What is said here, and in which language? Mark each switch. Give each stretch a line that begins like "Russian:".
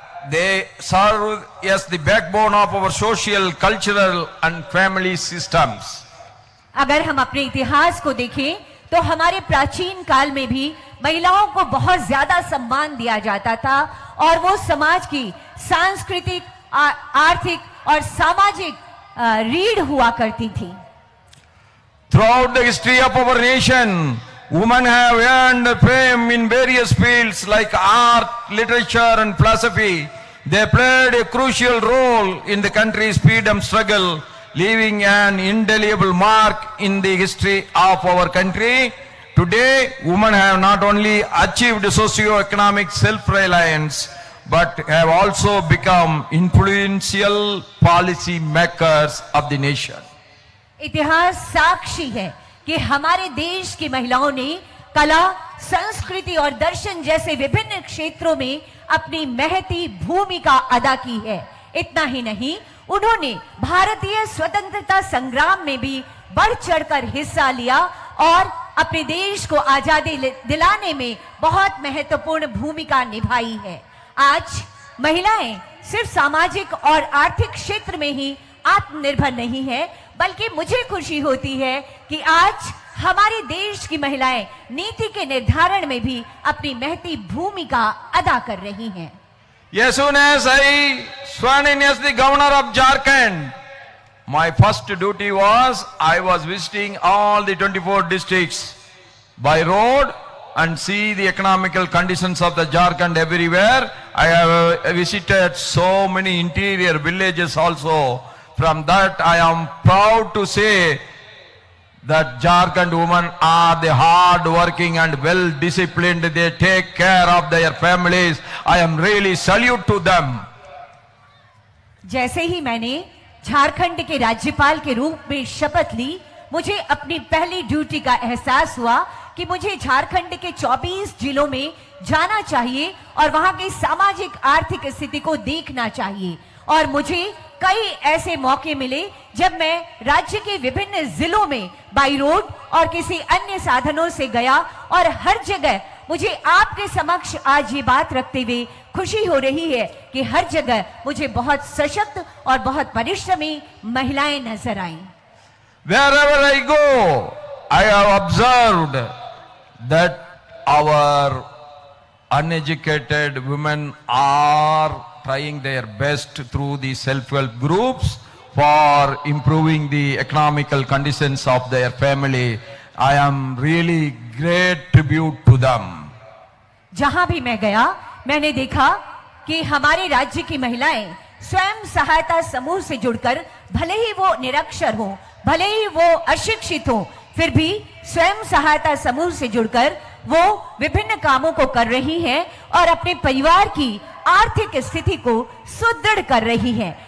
English: They serve as the backbone of our social, cultural and family systems.
Hindi: अगर हम अपने इतिहास को देखें तो हमारे प्राचीन काल में भी महिलाओं को बहुत ज्यादा सम्मान दिया जाता था, और वो समाज की सांस्कृतिक, आर्थिक और सामाजिक रीढ़ हुआ करती थी.
English: Throughout the history of our nation, women have earned fame in various fields like art, literature and philosophy. They played a crucial role in the country's freedom struggle, leaving an indelible mark in the history of our country. Today, women have not only achieved socio-economic self-reliance, but have also become influential policy makers of the nation.
Hindi: इतिहास साक्षी है कि हमारे देश की महिलाओं ने कला, संस्कृति और दर्शन जैसे विभिन्न क्षेत्रों में अपनी महती भूमिका अदा की है. इतना ही नहीं, उन्होंने भारतीय स्वतंत्रता संग्राम में भी बढ़ चढ़कर हिस्सा लिया और अपने देश को आजादी दिलाने में बहुत महत्वपूर्ण भूमिका निभाई है. आज महिलाएं सिर्फ सामाजिक और आर्थिक क्षेत्र में ही आत्मनिर्भर नहीं है, बल्कि मुझे खुशी होती है कि आज हमारे देश की महिलाएं नीति के निर्धारण में भी अपनी महती भूमिका अदा कर रही हैं।
English: As soon as I sworn in as the governor of Jharkhand, my first duty was I was visiting all the 24 districts by road and see the economical conditions of the Jharkhand everywhere. I have visited so many interior villages also. From that I am proud to say that Jharkhand women are the hard working and well disciplined. They take care of their families. I am really salute to them.
Hindi: जैसे ही मैंने झारखंड के राज्यपाल के रूप में शपथ ली, मुझे अपनी पहली ड्यूटी का एहसास हुआ कि मुझे झारखंड के 24 जिलों में जाना चाहिए और वहां की सामाजिक आर्थिक स्थिति को देखना चाहिए। और मुझे कई ऐसे मौके मिले जब मैं राज्य के विभिन्न जिलों में बाई रोड और किसी अन्य साधनों से गया और हर जगह मुझे आपके समक्ष आज ये बात रखते हुए खुशी हो रही है कि हर जगह मुझे बहुत सशक्त और बहुत परिश्रमी महिलाएं नजर आईं।
English: Wherever I go, I have observed that our uneducated women are trying their best through the self-help groups for improving the economical conditions of their family. I am really great tribute to them.
Hindi: जहां भी मैं गया मैंने देखा कि हमारे राज्य की महिलाएं स्वयं सहायता समूह से जुड़कर भले ही वो निरक्षर हो, भले ही वो अशिक्षित हो, फिर भी स्वयं सहायता समूह से जुड़कर वो विभिन्न कामों को कर रही हैं और अपने परिवार की आर्थिक स्थिति को सुदृढ़ कर रही हैं।